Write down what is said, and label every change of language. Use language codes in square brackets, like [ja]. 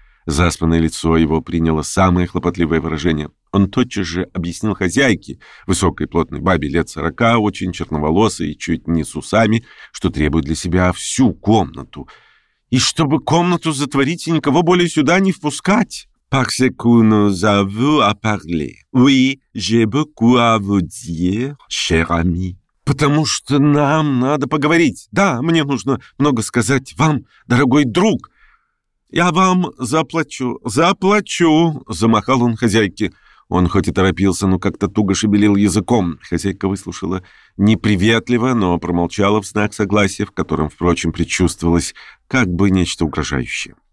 [ru] Заспанное лицо его приняло самое хлопотливое выражение. Он тотчас же объяснил хозяйке, высокой плотной бабе лет 40, очень черноволосой и чуть не с усами, что требует для себя всю комнату. «И чтобы комнату затворить и никого более сюда не впускать!» [fr] «Parce que nous avons à parler. Oui, j'ai beaucoup à vous dire, cher ami». [ru] «Потому что нам надо поговорить. Да, мне нужно много сказать вам, дорогой друг. Я вам заплачу, заплачу!» Замахал он хозяйке. Он хоть и торопился, но как-то туго шевелил языком. Хозяйка выслушала неприветливо, но промолчала в знак согласия, в котором, впрочем, предчувствовалось как бы нечто угрожающее.